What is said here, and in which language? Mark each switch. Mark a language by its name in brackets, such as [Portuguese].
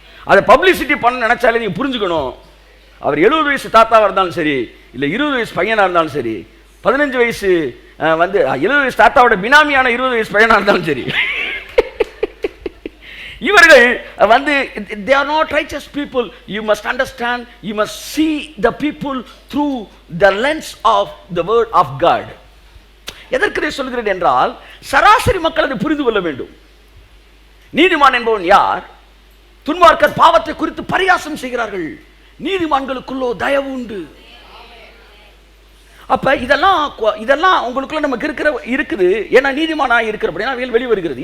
[Tamil] அதை பப்ளிசிட்டி பண்ண நினைச்சாலே நீங்க புரிஞ்சுக்கணும். அவர் 70 வயசு தாத்தாவாக இருந்தாலும் சரி, இல்லை 20 வயசு பையனாக இருந்தாலும் சரி, 15 வயசு வந்து 70 வயசு தாத்தாவோட பினாமியான 20 வயசு பையனாக இருந்தாலும் சரி, இவர்கள் வந்து [English] they are not righteous people. You must understand, you must see the people through the lens of the word of God. [Tamil] எதற்கு இதை சொல்கிறேன் என்றால், சராசரி மக்கள் அதை புரிந்து கொள்ள வேண்டும். நீதிமான் என்பவன் யார்? துன்மார்க்கர் பாவத்தை குறித்து பரிகாசம் செய்கிறார்கள், நீதிமான்களுக்குள்ளோ தயவு உண்டு. அப்ப இதெல்லாம் உங்களுக்குள்ள நமக்கு இருக்குது. ஏன்னா நீதிமானாக இருக்கிறபடியா வெளி வருகிறது.